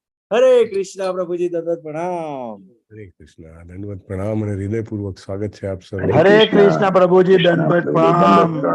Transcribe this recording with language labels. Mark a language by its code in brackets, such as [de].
[hi] हरे कृष्णा प्रभुजी दंडवत प्रणाम। हरे कृष्णा दंडवत प्रणाम [gu] અને હૃદયપૂર્વક સ્વાગત છે આપ સર્વ। [hi] हरे कृष्णा प्रभुजी दंडवत प्रणाम।